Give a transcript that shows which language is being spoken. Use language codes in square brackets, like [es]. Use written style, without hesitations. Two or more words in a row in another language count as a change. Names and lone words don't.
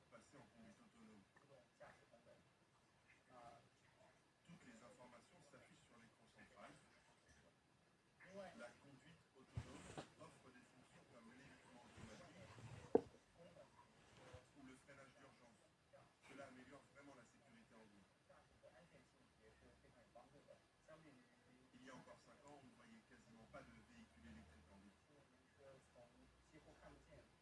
[fr] passer en conduite autonome. [zh] 自动驾驶功能。 [fr] Toutes les informations s'affichent sur l'écran central. [zh] 另外， [fr] La conduite autonome offre des fonctions comme l'évitement automatique [zh] 功能说 [fr] ou le freinage d'urgence. Cela améliore vraiment la sécurité en ville. [zh] 驾驶的安全性也是非常有帮助的。相比于 [fr] Il y a encore 5 ans, on ne voyait quasiment pas de véhicules électriques en ville. [zh] 新能源车从几乎看不见。